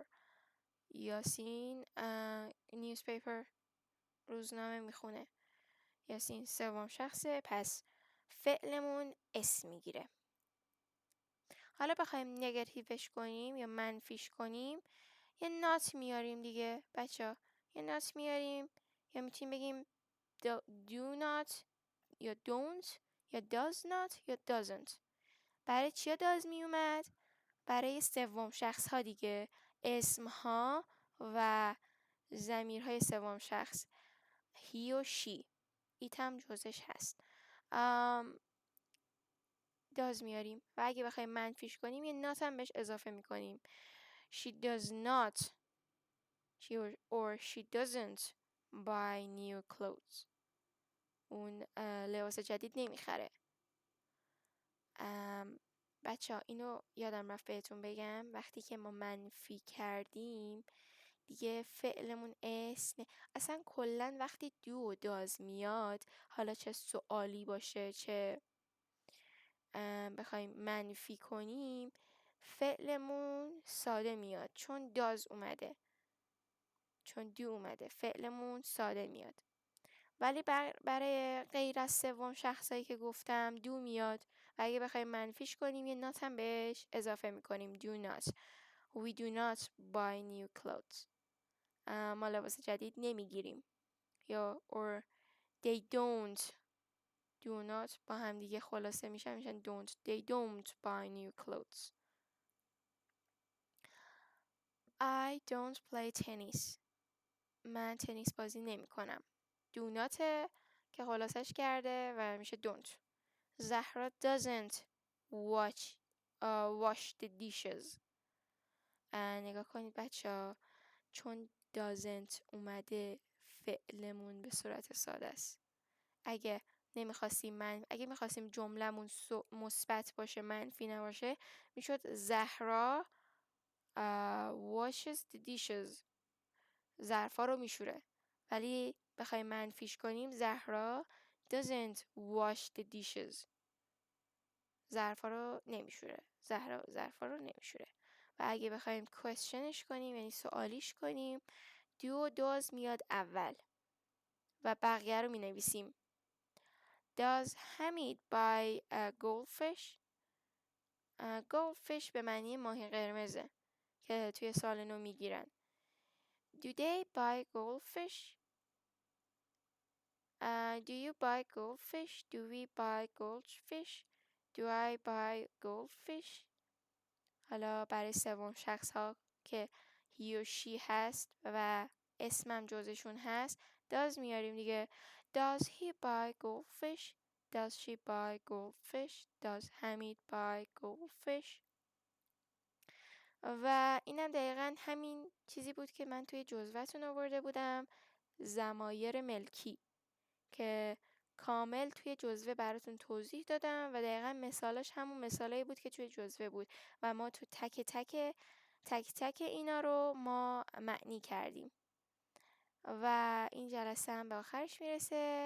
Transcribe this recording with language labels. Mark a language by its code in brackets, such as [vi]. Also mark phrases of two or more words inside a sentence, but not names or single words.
[fa] یاسین newspaper روزنامه میخونه. یاسین سوم شخصه پس فعلمون اسم میگیره. حالا بخوایم نگاتیوش کنیم یا منفیش کنیم یه نات میاریم دیگه بچه ها. یه نات میاریم یا میتونیم بگیم [en] do not [fa] یا don't یا [en] does not [fa] یا doesn't. برای چیا does میومد؟ برای سوم شخص ها دیگه. اسم ها و ضمیرهای سوم شخص he و she. ایت هم جزش هست. does میاریم و اگه بخوایم منفیش کنیم یه not هم بهش اضافه میکنیم. [en] She does not or she doesn't buy new clothes. [fa] اون لباس جدید نمیخره. بچه ها اینو یادم رفت بهتون بگم وقتی که ما منفی کردیم دیگه فعلمون اسم اصلا کلن وقتی do و does میاد حالا چه سوالی باشه چه بخوایم منفی کنیم فعلمون ساده میاد، چون داز اومده، چون دو اومده فعلمون ساده میاد. ولی برای غیر از سوم شخصایی که گفتم دو میاد و اگه بخوایم منفیش کنیم یه نات هم بهش اضافه میکنیم. [en] do not. We do not buy new clothes. [fa] ما لباس جدید نمیگیریم. یا [en] or they don't. do not [fa] با هم دیگه خلاصه میشن don't. [en] They don't buy new clothes. I don't play tennis. [fa] من تنیس بازی نمی کنم. [en] do not [fa] که خلاصش کرده و میشه don't. [en] زهرا doesn't wash the dishes. [fa] نگاه کنید بچه ها، چون doesn't اومده فعلمون به صورت ساده است. اگه میخواستیم جملمون مثبت باشه منفی نباشه میشد زهرا [en] washes the dishes. [fa] ظرفا رو میشوره. ولی بخوایم منفیش کنیم زهرا [en] doesn't wash the dishes. [fa] ظرفا رو نمیشوره. ظرفا رو نمیشوره. و اگه بخوایم questionش کنیم یعنی سوالیش کنیم do و does میاد اول و بقیه رو می نویسیم. [en] Does Hamid buy a goldfish? [fa] goldfish به معنی ماهی قرمزه که توی سال نو میگیرن. [en] Do they buy goldfish? Do you buy goldfish? Do we buy goldfish? Do I buy goldfish? [fa] حالا برای سوم شخص ها که [en] he or she [fa] هست و اسمم جزشون هست does میاریم دیگه. [en] Does he buy goldfish? Does she buy goldfish? Does Hamid buy goldfish? [fa] و اینم دقیقا همین چیزی بود که من توی جزوه‌تون آورده بودم، ضمایر ملکی که کامل توی جزوه براتون توضیح دادم و دقیقا مثالاش همون مثالایی بود که توی جزوه بود و ما تو تک تک اینا رو ما معنی کردیم و این جلسه هم به آخرش میرسه.